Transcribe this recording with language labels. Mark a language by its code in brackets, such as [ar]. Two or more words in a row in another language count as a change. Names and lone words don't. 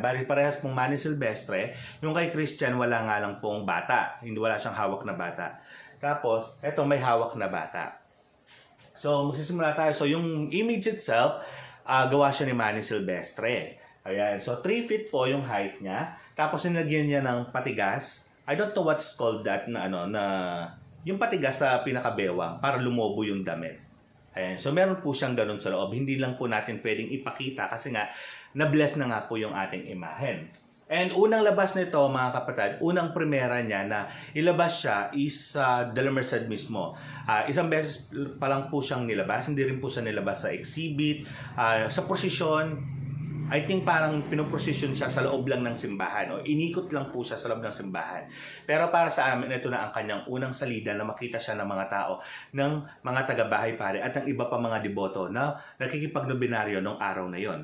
[tl] Bali parehas pong Manny Silvestre. Yung kay Christian wala nga lang pong bata. Hindi wala siyang hawak na bata. Tapos, eto may hawak na bata. So, magsisimula tayo. So, yung image itself, gawa siya ni Manny Silvestre. Ayan, so 3 feet po yung height niya. Tapos, nilagyan niya ng patigas. [en] I don't know what's called that [tl] na yung patigas sa pinakabewang para lumobo yung damit. Ayan. So, meron po siyang ganun sa loob. Hindi lang po natin pwedeng ipakita kasi nga, na-bless na nga po yung ating imahen. And unang labas nito, mga kapatid, unang primera niya na ilabas siya is de la Merced mismo. Isang beses pa lang po siyang nilabas. Hindi rin po siya nilabas sa exhibit. Sa prosesyon, [en] I think [tl] parang pinoprosesyon siya sa loob lang ng simbahan o inikot lang po siya sa loob ng simbahan. Pero para sa amin, ito na ang kanyang unang salida na makita siya ng mga tao, ng mga taga-Bahay Pare at ng iba pa mga deboto na nakikipagnobinaryo nung araw na yon.